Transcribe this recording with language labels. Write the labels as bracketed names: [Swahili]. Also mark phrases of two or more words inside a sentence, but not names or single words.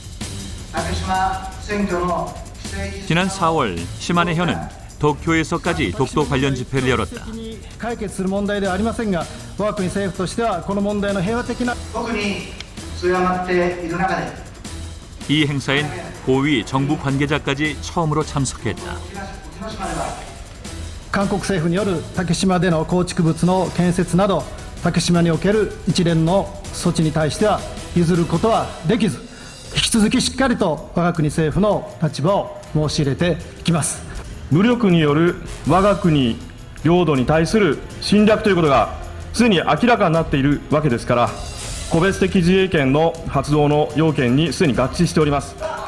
[Korean] 지난 4월 시마네현은 도쿄에서까지 독도 관련 집회를 열었다. 이 행사엔 고위 정부 관계자까지 처음으로 참석했다. [Japanese] 韓国政府による竹島での構築物の建設など竹島における一連の措置に対しては譲ることはできず引き続きしっかりと我が国政府の立場を申し入れていきます。武力による我が国領土に対する侵略ということがすでに明らかになっているわけですから個別的自衛権の発動の要件にすでに合致しております。